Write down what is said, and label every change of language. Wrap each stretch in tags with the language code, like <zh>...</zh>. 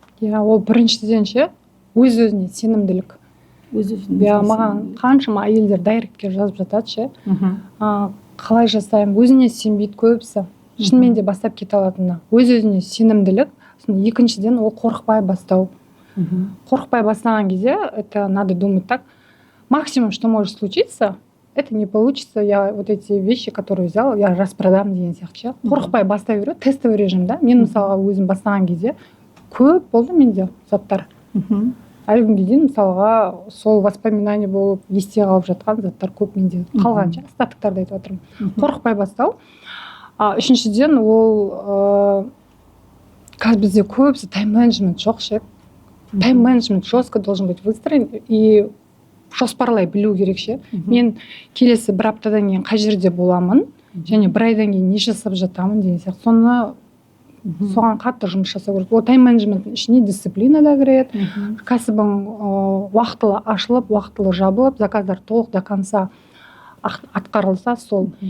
<kk>Ол біріншіден ше, өз-өзіне сенімділік. Маған қаншама әйелдер дайректке жазып жатады ше. Қалай жасаймын, өзіне сенбейді көбісі. Шынымен де бастап кете алатынына. Өз-өзіне сенімділік. Екіншіден ол қорықпай бастау. Қорықпай бастаған кезде,</kk> <ru>это надо думать так. Максимум, что может случиться, это не получится. Я вот эти вещи, которые взял, я распродам</ru> <kk>деген сияқты. Қорықпай бастай беру, тестовый режимда. Мен мысалға өзім бастаған кезде көп болды менде заттар. Әлі күнге дейін мысалға сол воспоминание болып есте қалып жатқан заттар көп менде қалғанша, остатықтарды айтып отырмын. Қорықпай бастау. Үшіншіден ол қазір бізде көбісі тайм-менеджмент жоқ ше.</kk> <ru>Тайм-менеджмент жестко должен быть выстроен и</ru> <kk>жоспарлай білу керек ше. Мен келесі 1 аптадан кейін қай жерде боламын және 1 айдан кейін не жасап жатамын деген сияқты. Соған қатты жұмыс жасау керек. Ол тайм-менеджменттің ішіне дисциплина да кіреді. Кәсібің уақытылы ашылып, уақытылы жабылып, заказдар толық</kk> <ru>до конца</ru> <kk>атқарылса сол.</kk>